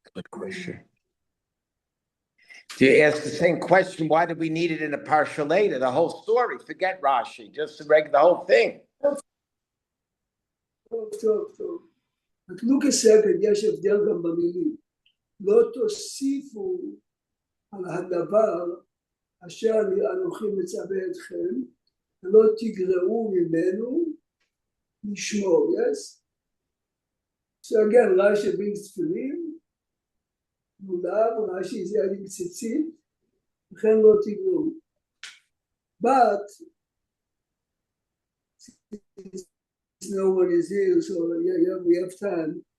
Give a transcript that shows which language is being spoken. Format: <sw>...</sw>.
<en>Good question. Do you ask the same question? Why did we need it in the Parsha later? The whole story. Forget Rashi. Just the whole thing.</en> <he>טוב.</he> <en>but look a second,</en> <he>יש הבדל גם במילים. לא תוסיפו על הדבר אשר אנוכי מצווה אתכם, ולא תגרעו ממנו לשמור,</he> <en>yes? So again, Rashi brings tefillin, lulav, Rashi is adding tzitzit,</en> <he>וכן לא תגרעו.</he> <en>But no one is here, so yeah, we have time.</en>